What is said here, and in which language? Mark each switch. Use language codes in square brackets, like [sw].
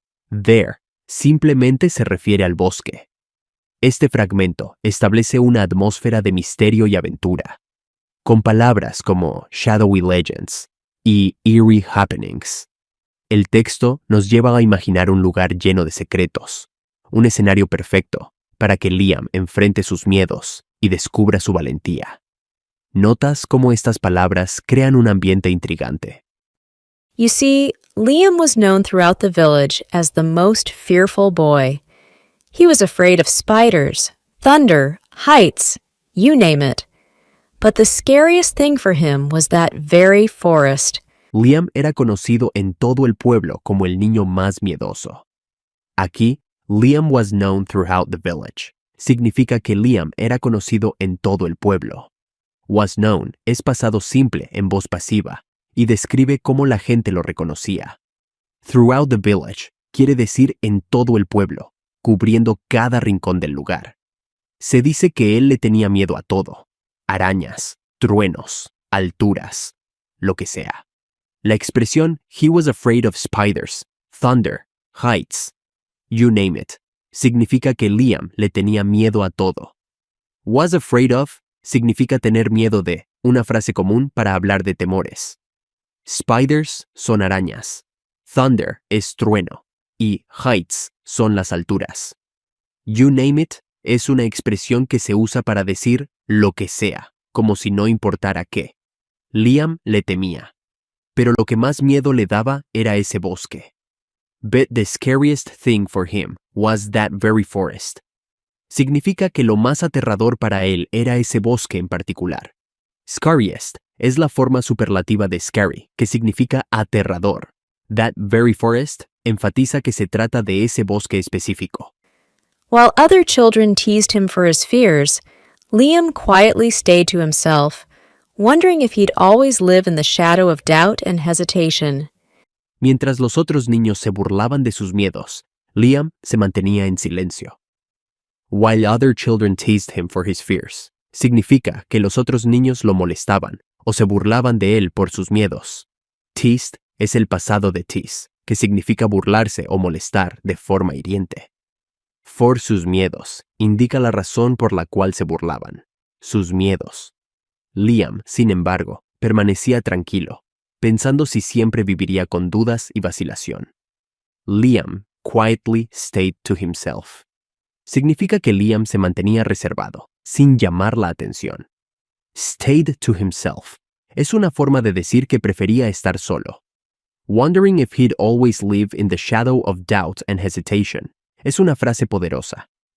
[es] There simplemente se refiere al bosque. Este fragmento establece una atmósfera de misterio y aventura, con palabras como [en] shadowy legends [es] y [en] eerie happenings. [es] El texto nos lleva a imaginar un lugar lleno de secretos, un escenario perfecto para que Liam enfrente sus miedos y descubra su valentía. ¿Notas cómo estas palabras crean un ambiente intrigante? [en] You see, Liam was known throughout the village as the most fearful boy. He was afraid of spiders, thunder, heights, you name it. But the scariest thing for him was that very forest. [es] Liam era conocido en todo el pueblo como el niño más miedoso. [en] Aquí, Liam was known throughout the village. [es] Significa que Liam era conocido en todo el pueblo. [en] Was known [es] es pasado simple en voz pasiva y describe cómo la gente lo reconocía. [en] Throughout the village [es] quiere decir en todo el pueblo, cubriendo cada rincón del lugar. Se dice que él le tenía miedo a todo: arañas, truenos, alturas, lo que sea. La expresión [en] he was afraid of spiders, thunder, heights, you name it, [es] significa que Liam le tenía miedo a todo. [en] Was afraid of [es] significa tener miedo de, una frase común para hablar de temores. Spiders son arañas, thunder es trueno y heights son las alturas. [en] You name it [es] es una expresión que se usa para decir lo que sea, como si no importara qué. Liam le temía, pero lo que más miedo le daba era ese bosque. [en] But the scariest thing for him was that very forest. [es] Significa que lo más aterrador para él era ese bosque en particular. Scariest es la forma superlativa de scary, que significa aterrador. [en] That very forest [es] enfatiza que se trata de ese bosque específico. [en] While other children teased him for his fears, Liam quietly stayed to himself, wondering if he'd always live in the shadow of doubt and hesitation. [es] Mientras los otros niños se burlaban de sus miedos, Liam se mantenía en silencio. [en] While other children teased him for his fears, [es] significa que los otros niños lo molestaban o se burlaban de él por sus miedos. Teased es el pasado de tease, que significa burlarse o molestar de forma hiriente. For sus miedos indica la razón por la cual se burlaban, sus miedos. Liam, sin embargo, permanecía tranquilo, pensando si siempre viviría con dudas y vacilación. [en] Liam quietly stayed to himself. [es] Significa que Liam se mantenía reservado, sin llamar la atención. [en] Stayed to himself [es] es una forma de decir que prefería estar solo. [en] Wondering if he'd always live in the shadow of doubt and hesitation [es] es una frase poderosa.